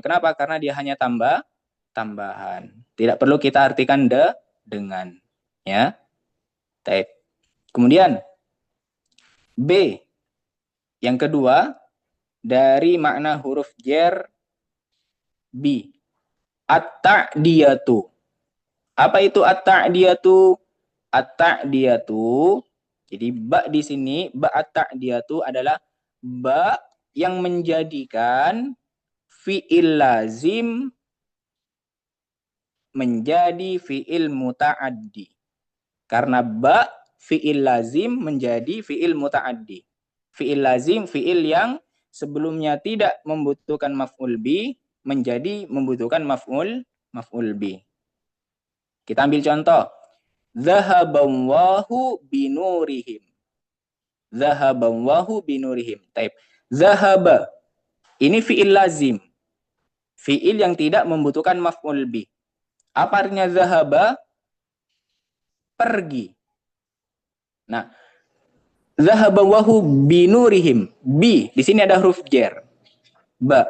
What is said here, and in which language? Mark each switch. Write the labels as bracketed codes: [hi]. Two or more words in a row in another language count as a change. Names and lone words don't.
[id] Kenapa? Karena dia hanya tambahan. Tidak perlu kita artikan dengan, ya. Kemudian B yang kedua dari makna huruf jar bi, at-ta'diyatu. Apa itu at-ta'diyatu? At-ta'diyatu, jadi ba di sini, ba at-ta'diyatu adalah ba yang menjadikan [ar] فعل لازم [id] menjadi [ar] فعل متعد. [id] Karena ba [ar] فعل لازم [id] menjadi [ar] فعل متعد. فعل لازم, [id] fi'il yang sebelumnya tidak membutuhkan [ar] مفعول به [id] menjadi membutuhkan [ar] مفعول به. [id] Kita ambil contoh. [ar] ذهب الله بنورهم. ذهب الله بنورهم. [id] Taib. Zahaba. Ini [ar] فعل لازم. [id] Fi'il yang tidak membutuhkan [ar] مفعول به. [id] Apa artinya zahaba? Pergi. Nah, [ar] ذهب الله بنورهم. [id] Bi. Di sini ada huruf jar. Ba.